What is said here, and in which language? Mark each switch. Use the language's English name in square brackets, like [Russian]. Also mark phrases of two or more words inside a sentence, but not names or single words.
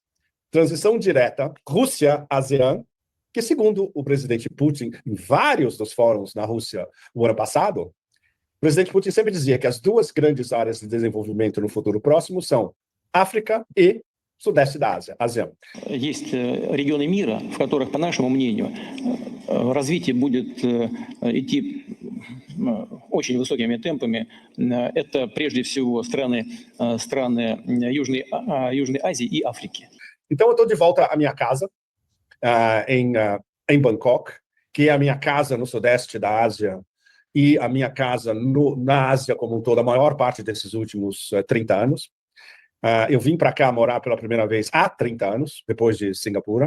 [Portuguese] Transição direta Rússia-ASEAN, que, segundo o presidente Putin, em vários dos fóruns na Rússia o ano passado, o presidente Putin sempre dizia que as duas grandes áreas de desenvolvimento no futuro próximo são África e Sudeste da Ásia, ASEAN. [Russian] Есть регионы мира, в которых, по нашему мнению, развитие будет идти очень высокими темпами. Это прежде всего страны Южной Азии и Африки. [Portuguese] Então eu estou de volta à minha casa, em Bangkok, que é a minha casa no sudeste da Ásia e a minha casa na Ásia como um todo, a maior parte desses últimos 30 anos. Eu vim para cá morar pela primeira vez há 30 anos, depois de Singapura.